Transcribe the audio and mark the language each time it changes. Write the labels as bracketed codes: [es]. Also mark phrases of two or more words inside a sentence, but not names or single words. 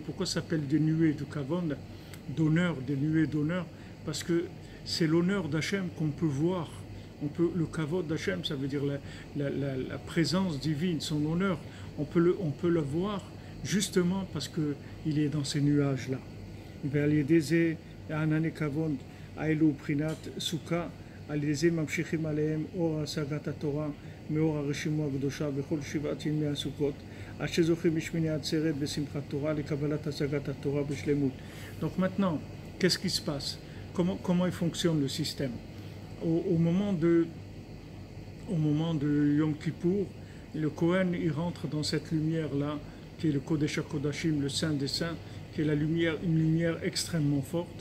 [fr] Pourquoi ça s'appelle des nuées de Kavod, d'honneur, des nuées d'honneur? Parce que c'est l'honneur d'Hachem qu'on peut voir. Le Kavod d'Hachem, ça veut dire la présence divine, son honneur. On peut le voir justement parce qu'il est dans ces nuages-là. [he] ועל ידי זה הענני כבוד האלו בחינת סוכה, על ידי זה ממשיכים עליהם אור השגת התורה מאור הרשימו הקדושה בכל 7 ימי הסוכות, עד שזוכים בשמיני עצרת בשמחת תורה לקבלת השגת התורה בשלמות. [fr] Donc maintenant, qu'est-ce qui se passe? Comment il fonctionne le système? Au moment de Yom Kippour, le Kohen il rentre dans cette lumière-là, qui est le [he] קודש הקודשים, [fr] le Saint des Saints, qui est une lumière extrêmement forte.